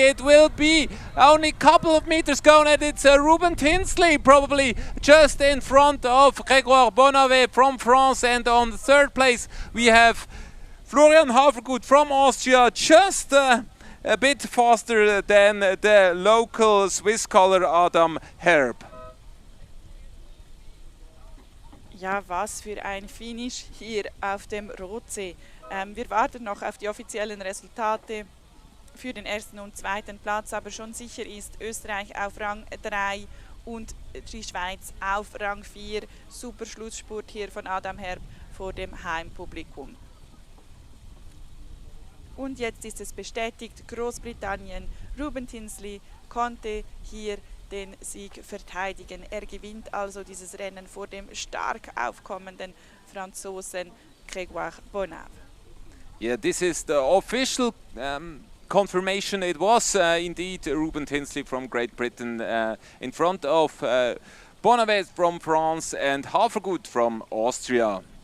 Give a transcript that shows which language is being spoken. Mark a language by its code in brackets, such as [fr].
[en] It will be only a couple of meters gone, and it's Ruben Tinsley probably just in front of Grégoire Bonave from France. And on the 3rd place we have Florian Havergut from Austria, just a bit faster than the local Swiss scholar Adam Herb. [de] Ja, was für ein Finish hier auf dem Rotsee. Wir warten noch auf die offiziellen Resultate für den 1. und 2. Platz, aber schon sicher ist Österreich auf Rang 3 und die Schweiz auf Rang 4. Super Schlussspurt hier von Adam Herb vor dem Heimpublikum. Und jetzt ist es bestätigt, Großbritannien, Ruben Tinsley konnte hier den Sieg verteidigen. Er gewinnt also dieses Rennen vor dem stark aufkommenden Franzosen Grégoire Bonave. [en] Yeah, this is the official confirmation. It was indeed Ruben Tinsley from Great Britain in front of Bonave from France and Havergut from Austria.